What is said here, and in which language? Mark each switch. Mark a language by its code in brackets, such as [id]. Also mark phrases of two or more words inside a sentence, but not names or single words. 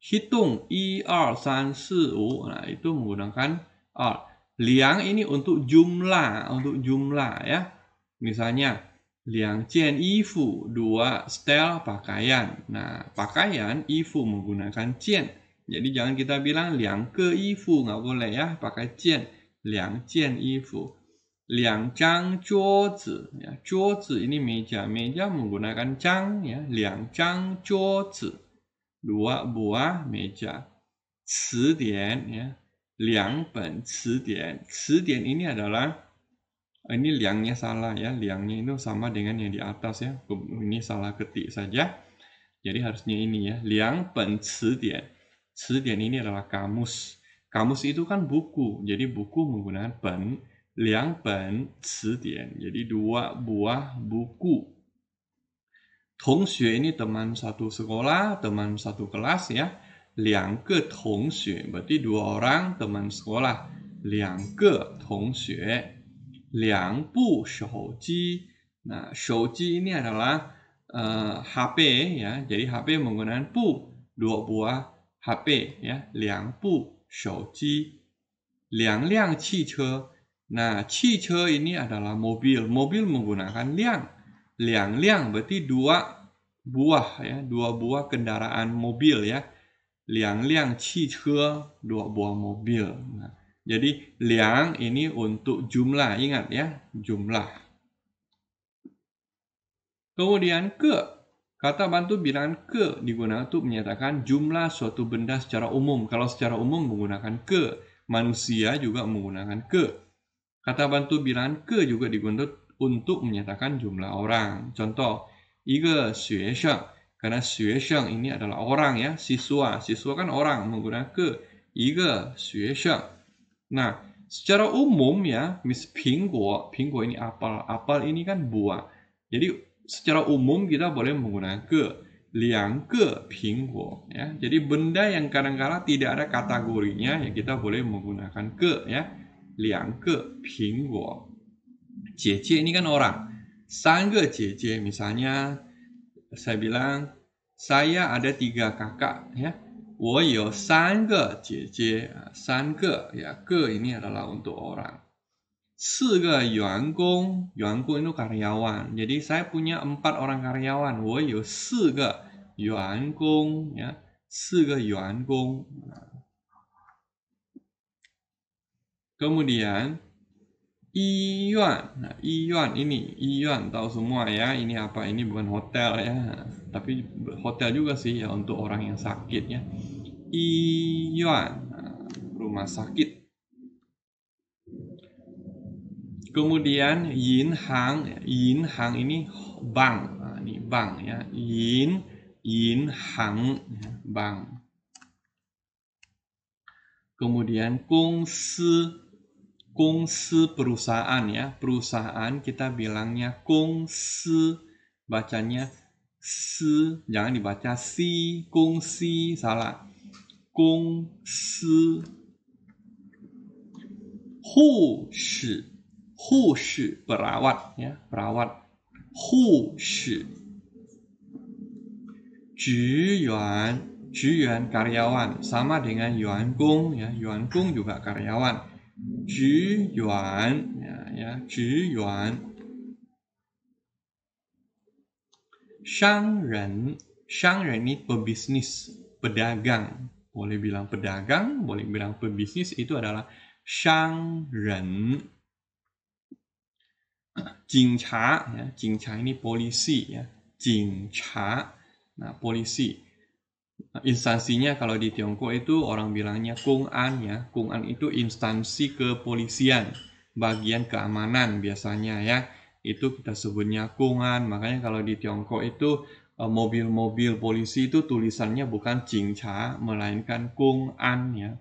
[id] Hitung 1 2 3 4 5. Nah, itu menggunakan 2. 2 ini untuk jumlah ya. Misalnya 2 [zh] 件衣服, [id] 2 setel pakaian. Nah, pakaian, 衣服 menggunakan 件. Jadi jangan kita bilang 2 [zh] 个衣服, [id] nggak boleh ya, pakai 件. [zh] 2件衣服. 2张桌子, ya, 桌子 [id] ini meja. Meja menggunakan 张 ya, 2 [zh] 张桌子. [id] 2 buah meja. [zh] 词典 ya, 2本词典. [id] 词典 ini adalah ini liangnya salah ya, liangnya itu sama dengan yang di atas ya. Ini salah ketik saja. Jadi harusnya ini ya, 2 [zh] 本词典. [id] 词典 ini adalah kamus. Kamus itu kan buku. Jadi buku menggunakan 本, 2 [zh] 本词典. [id] Jadi 2 buah buku. 同学 ini teman satu sekolah, teman satu kelas ya. 2 [zh] 个同学 [id] berarti 2 orang teman sekolah. [zh] 2 个同学. 2部手机. [id] Nah, 手机 ini adalah HP ya. Jadi HP menggunakan 部, 2 buah HP ya. [zh] 2 部手机. 2辆汽车. [id] Nah, 汽车 ini adalah mobil. Mobil menggunakan 辆. 2辆 berarti 2 buah ya, 2 buah kendaraan mobil ya. 2 [zh] 辆汽车, [id] 2 buah mobil. Nah, jadi 2 ini untuk jumlah, ingat ya, jumlah. Kemudian ke, kata bantu bilangan ke digunakan untuk menyatakan jumlah suatu benda secara umum. Kalau secara umum menggunakan ke, manusia juga menggunakan ke. Kata bantu bilangan ke juga digunakan untuk menyatakan jumlah orang. Contoh, [zh] 一个学生, [id] karena 学生 ini adalah orang ya, siswa. Siswa kan orang, menggunakan ke. [zh] 一个学生. [id] Nah, secara umum ya, pingguo ini apel. Apel ini kan buah. Jadi secara umum kita boleh menggunakan ke. [zh] 2 个苹果 ya. [id] Jadi benda yang kadang-kadang tidak ada kategorinya ya kita boleh menggunakan ke ya. [zh] 2 个苹果. [id] Jie ini kan orang. 3 [zh] 个姐姐 [id] misalnya saya bilang saya ada 3 kakak ya. [zh] 我有3个姐姐, [id] 3个 ya, ke ini adalah untuk orang. 4 [zh] 个员工, 员工 [id] itu karyawan. Jadi saya punya 4 orang karyawan. [zh] 我有4个员工 ya. 4个员工. Kemudian 医院. [id] Nah, 医院 ini, 医院 tahu semua ya, ini apa? Ini bukan hotel ya, tapi hotel juga sih ya untuk orang yang sakit ya. 医院, rumah sakit. Kemudian 银行, 银行 ini bank, ini bank ya, 银行 bank. Kemudian 公司, 公司 perusahaan ya, perusahaan kita bilangnya 公司, bacanya si, jangan dibaca si, 公司 salah. [zh] 公司. 护士, 护士 [id] perawat ya, perawat. [zh] 护士. 职员, 职员 [id] karyawan, sama dengan 员工 ya, 员工 juga karyawan. [zh] 职员 ya, 职员. 商人, 商人 [id] ini pebisnis, pedagang. Boleh bilang pedagang, boleh bilang pebisnis, itu adalah 商人. 警察 ya, 警察 ini polisi ya, 警察. Nah, polisi. Instansinya kalau di Tiongkok itu orang bilangnya Kong'an ya. Kong'an itu instansi kepolisian, bagian keamanan biasanya ya. Itu kita sebutnya Kong'an. Makanya kalau di Tiongkok itu mobil-mobil polisi itu tulisannya bukan Jingcha, melainkan Kong'an ya.